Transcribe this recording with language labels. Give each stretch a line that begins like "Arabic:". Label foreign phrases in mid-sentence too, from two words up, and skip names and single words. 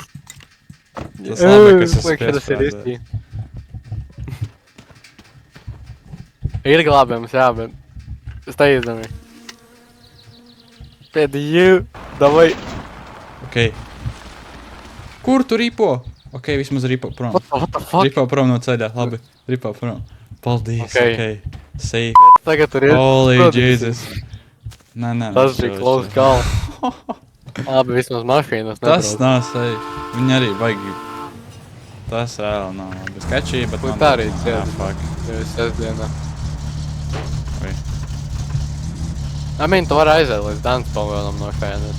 Latvian: Tas labi, ka es esmu piesprādzējis. Ir glābjams, jā, bet steidzami. Pēdējā, davai. Ok. Kur tu ripo? Ok, vismaz ripo prom.
English: What the fuck?
Latvian: Ripo prom no ceļā, labi. Ripo prom. Paldies, Ok.
English: ok. Safe.
Latvian: Tagad tur ir.
English: Holy Jesus.
Latvian: Nē. Tas bija
English: close call.
Latvian: Labi, vismaz mašīnas Tas nebrauc. nav safe. Viņi arī baigi. Tas reāli nav labi. Sketchy, bet Kur man tā arī tas nav. ciet? Fuck. Jau ir sestdienā. Ui. Tu vari aiziet līdz dance paviljonam no šajienes.